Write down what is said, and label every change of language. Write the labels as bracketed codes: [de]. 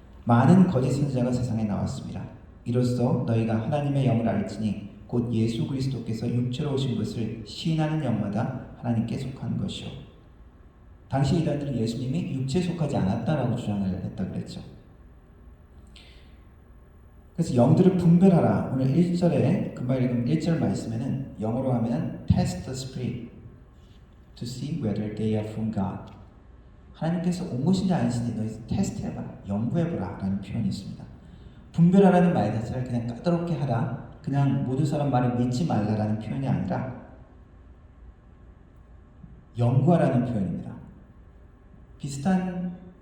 [ko] 많은 거짓 선지자가 세상에 나왔습니다. 이로써 너희가 하나님의 영을 알지니 곧 예수 그리스도께서 육체로 오신 것을 시인하는 영마다 하나님께 속한 것이요. 당시 이단들은 예수님이 육체에 속하지 않았다라고 주장을 했다 그랬죠. 그래서 영들을 분별하라. 오늘 1절에 금방 읽은 1절 말씀에는 영어로 하면 [en] test the spirit to see whether they are from God. [ko] 하나님께서 온 것인지 아닌지 너희 테스트해봐라. 연구해보라 라는 표현이 있습니다. 분별하라는 말 자체를 그냥 까다롭게 하라, 그냥 모든 사람 말을 믿지 말라라는 표현이 아니라 연구하라는 표현입니다. 비슷한